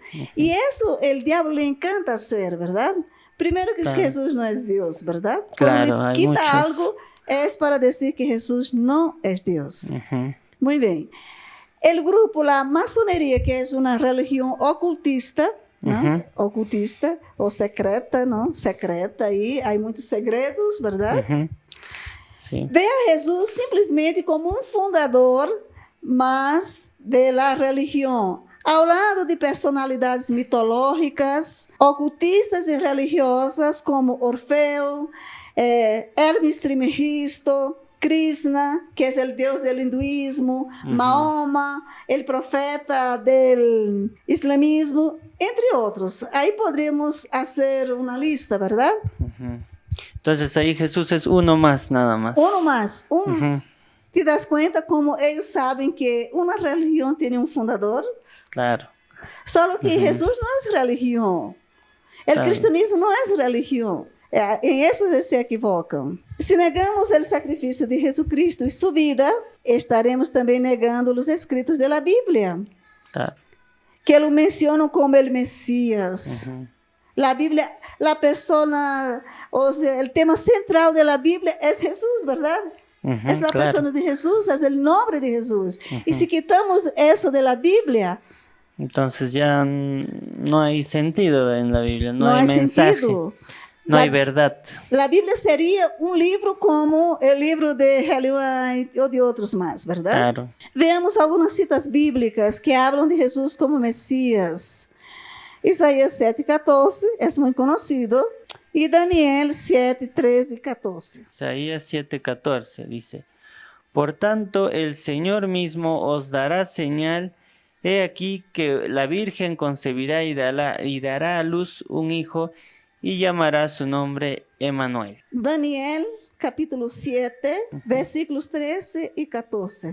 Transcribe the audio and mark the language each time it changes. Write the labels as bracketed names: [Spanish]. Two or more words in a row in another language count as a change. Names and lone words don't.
[Spanish] Y eso el diablo le encanta hacer, ¿verdad? Primero que Jesús no es Dios, ¿verdad? Claro, cuando quita algo es para decir que Jesús no es Dios. Muy bien. El grupo, la masonería, que es una religión ocultista, ¿no? Ocultista o secreta, ¿no? [Portuguese] Secreta aí, há muitos segredos, verdade? Vê a Jesus simplesmente como um fundador, mas [Spanish] de la [Portuguese] religião, ao lado de personalidades mitológicas, ocultistas e religiosas como Orfeu, Hermes Trismegisto, [Spanish] Krishna, que es el dios del hinduismo, Mahoma, el profeta del islamismo, entre otros. Ahí podríamos hacer una lista, ¿verdad? Entonces ahí Jesús es uno más, nada más. Uno más. ¿Te das cuenta cómo ellos saben que una religión tiene un fundador? Claro. Solo que Jesús no es religión. El cristianismo no es religión. En eso se equivocam. [Portuguese] Se negamos o sacrifício de Jesucristo e sua vida, estaremos também negando os escritos da Bíblia, que lo mencionam como o Messias. A Bíblia, a persona, ou seja, o tema central da Bíblia é Jesus, verdade? É a persona de Jesus, é o nome de Jesus. E se quitamos isso da Bíblia, [Spanish] entonces ya no hay sentido en la Biblia, no hay mensaje. Sentido. No hay verdad. [Portuguese] A Bíblia seria livro como o livro de Ellen White ou de outros mais, verdade? Claro. Vemos algumas citas bíblicas que falam de Jesus como Messias. Isaías 7:14 é muito conhecido. E Daniel 7:13 e 14. [Spanish] Isaías 7:14 dice: Por tanto, el Señor mismo os dará señal. He aquí que la Virgen concebirá y dará a luz un hijo, y llamará su nombre Emmanuel. Daniel, capítulo 7, versículos 13 y 14.